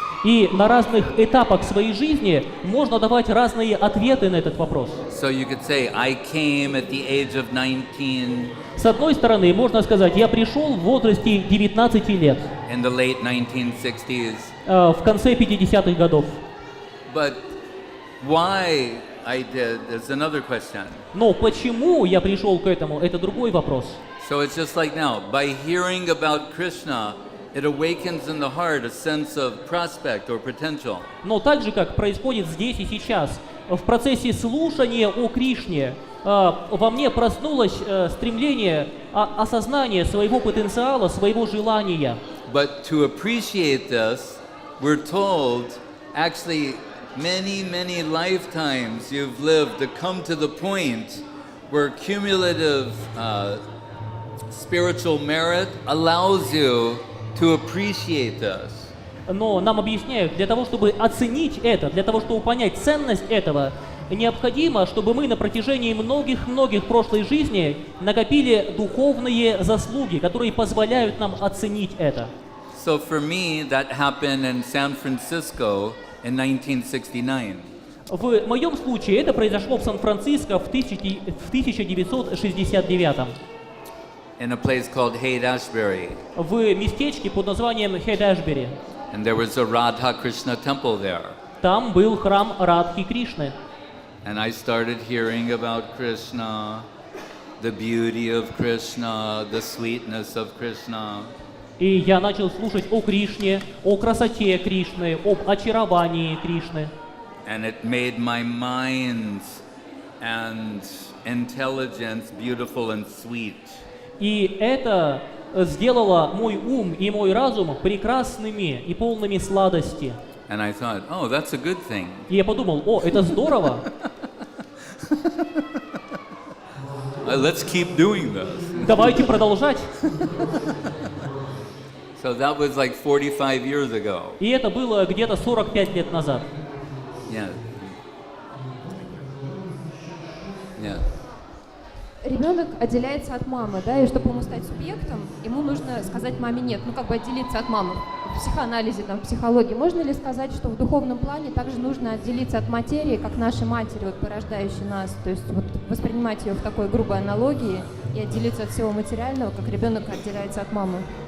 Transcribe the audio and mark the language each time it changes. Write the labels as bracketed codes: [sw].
[ru] И на разных этапах своей жизни можно давать разные ответы на этот вопрос. [en] So you could say, I came at the age of 19. [ru] С одной стороны, можно сказать, я пришел в возрасте 19 лет. [en] In the late 1960s. [ru] В конце 50-х годов. [en] But why I did is another question. [ru] Но почему я пришел к этому, это другой вопрос. [en] So it's just like now, by hearing about Krishna, it awakens in the heart a sense of prospect or potential. [ru] Но так же, как происходит здесь и сейчас, в процессе слушания о Кришне во мне проснулось стремление осознания своего потенциала, своего желания. [en] But to appreciate this, we're told, actually, many lifetimes you've lived to come to the point where cumulative spiritual merit allows you to appreciate this. [ru] Но нам объясняют, для того, чтобы оценить это, для того, чтобы понять ценность этого, необходимо, чтобы мы на протяжении многих прошлых жизней накопили духовные заслуги, которые позволяют нам оценить это. [en] So for me, that happened in San Francisco in 1969. [ru] В моем случае это произошло в Сан-Франциско в 1969. [en] In a place called Haight-Ashbury. [ru] В местечке под названием Хейт-Ашбери. [en] And there was a Radha Krishna temple there. [ru] Там был храм Радхи Кришны. [en] And I started hearing about Krishna. the beauty of Krishna, the sweetness of Krishna. [ru] И я начал слушать о Кришне, о красоте Кришны, об очаровании Кришны. [en] And it made my mind and intelligence beautiful and sweet. [ru] И это сделало мой ум и мой разум прекрасными и полными сладости. [en] And I thought, oh, that's a good thing. [ru] И я подумал, о, это здорово. [en] Let's keep doing this. [ru] Давайте продолжать. [en] So that was like 45 years ago. [ru] И это было где-то 45 лет назад. [en] Yeah. Yeah. [ru] Ребенок отделяется от мамы, да, и чтобы ему стать субъектом, ему нужно сказать маме нет, ну как бы отделиться от мамы. В психоанализе, там, в психологии можно ли сказать, что в духовном плане также нужно отделиться от материи, как наши матери, вот, порождающие нас, то есть вот, воспринимать ее в такой грубой аналогии и отделиться от всего материального, как ребенок отделяется от мамы?